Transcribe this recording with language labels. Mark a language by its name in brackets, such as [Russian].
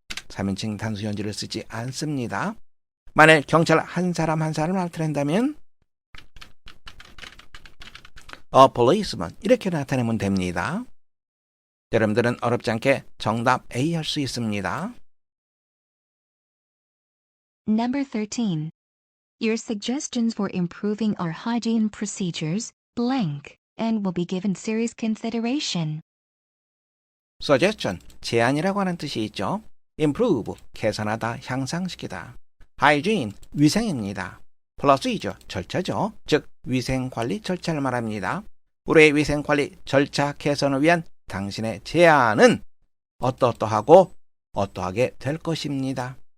[Korean] 3인칭 단수현지를 쓰지 않습니다. 만일 경찰 한 사람 한 사람을 나타낸다면 a policeman 이렇게 나타내면 됩니다. 여러분들은 어렵지 않게 정답 A 할 수 있습니다. [English] Number 13. Your suggestions for improving our hygiene procedures, blank, and will be given serious consideration. [Korean] suggestion, 제안이라고 하는 뜻이 있죠. improve, 개선하다, 향상시키다. hygiene, 위생입니다. procedure, 절차죠. 즉 위생관리 절차를 말합니다. 우리의 위생관리 절차 개선을 위한 당신의 제안은 어떠어떠하고 어떠하게 될 것입니다.